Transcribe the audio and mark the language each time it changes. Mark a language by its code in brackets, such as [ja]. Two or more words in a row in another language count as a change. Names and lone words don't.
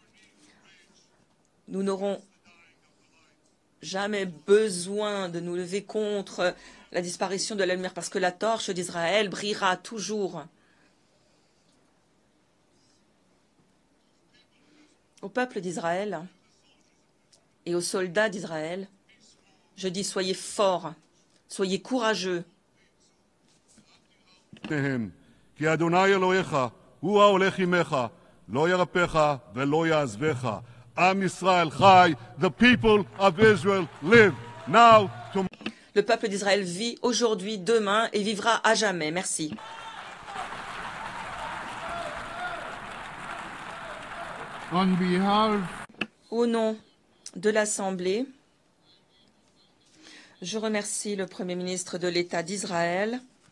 [fr] Nous n'aurons jamais besoin de nous lever contre la disparition de la lumière parce que la torche d'Israël brillera toujours. Au peuple d'Israël et aux soldats d'Israël, je dis soyez forts, soyez courageux. [he] כי אדוני אלוהיך הוא ההולך עמך, לא ירפך ולא יעזבך. עם ישראל חי, [en] the people of Israel live now. [fr] Le peuple d'Israël vit aujourd'hui, demain et vivra à jamais. Merci. [en] On behalf [fr] Au nom de l'Assemblée, je remercie le Premier ministre de l'État d'Israël